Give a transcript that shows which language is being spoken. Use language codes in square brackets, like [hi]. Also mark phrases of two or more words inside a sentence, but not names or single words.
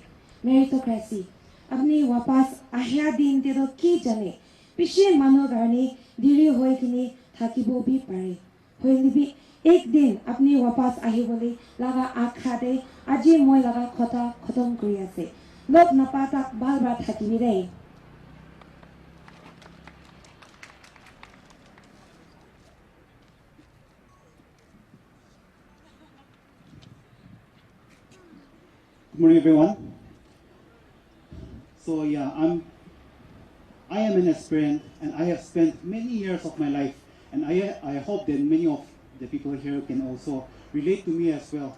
[nag] Meritocracy apni wapas ahya din te do ki jane pishi manu garni diri hoi kini thakibo bi pare hoili bi ek din apni wapas ahibole laga akha de aji moi laga khota khatam kori ase lok napata bal ba thakibi re. [en] Good morning, everyone. So yeah, I am an aspirant, and I have spent many years of my life, and I hope that many of the people here can also relate to me as well.